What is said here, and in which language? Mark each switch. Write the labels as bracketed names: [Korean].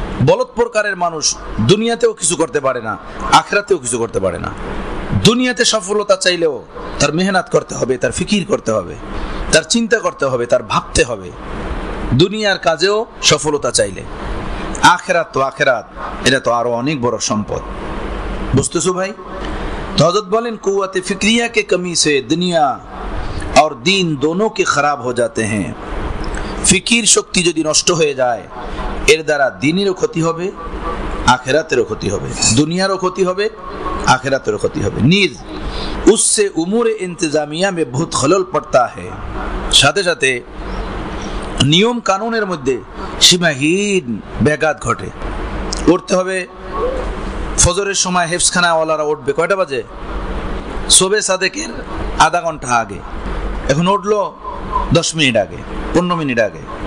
[Bangla] বলদ প্রকারের মানুষ দুনিয়াতেও কিছু করতে পারে না, আখিরাতেও কিছু করতে পারে না। দুনিয়াতে সফলতা চাইলেও তার মেহনত করতে হবে, তার ফিকির করতে হবে, তার চিন্তা করতে হবে, তার ভাবতে হবে। দুনিয়ার কাজেও সফলতা চাইলে। আখিরাত তো আখিরাত, এটা তো আরো অনেক বড় সম্পদ। বুঝতেছো ভাই? তো হযরত বলেন [Hindi] কুওয়াতে फिक्रिया के कमी से दुनिया और दीन दोनों के खराब हो जाते हैं। [Bangla] ফিকির শক্তি যদি নষ্ট হয়ে যায় এর দ্বারা দিনেরও ক্ষতি হবে, আখিরাতেরও ক্ষতি হবে, দুনিয়ারও ক্ষতি হবে, আখিরাতেরও ক্ষতি হবে। নিজ [Hindi] उससे उमूर इंतजामिया में बहुत खलल पड़ता है। [Bangla] সাথে সাথে নিয়ম কানুনের মধ্যে সীমাহীন ব্যাঘাত ঘটে। উঠতে হবে ফজরের সময়, হেফজখানা ওয়ালারা উঠবে কয়টা বাজে? শোবে সাদেকের আধা ঘন্টা আগে, এখন উঠলো 10 মিনিট আগে, 15 মিনিট আগে।